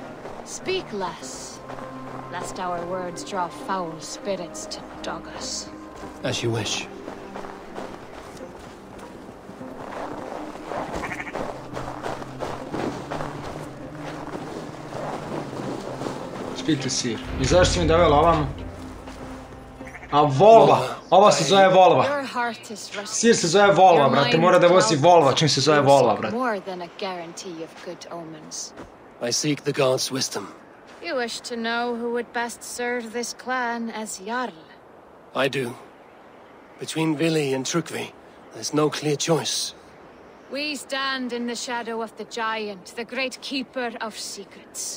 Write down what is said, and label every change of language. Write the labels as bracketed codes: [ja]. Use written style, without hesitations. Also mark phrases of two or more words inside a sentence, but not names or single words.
[en] Speak less, lest our words draw foul spirits to dog us. As you wish. Speak to seer. [sr] I zašto si mi dovela ovamo? A Volva! Ova se zove Volva. Sir se zove Volva, brate. Mora da vozi Volva čim se zove Volva, brate. [en] I seek the gods' wisdom. You wish to know who would best serve this clan as Jarl? I do. Between Vili and Trukvi, there's no clear choice. We stand in the shadow of the giant, the great keeper of secrets.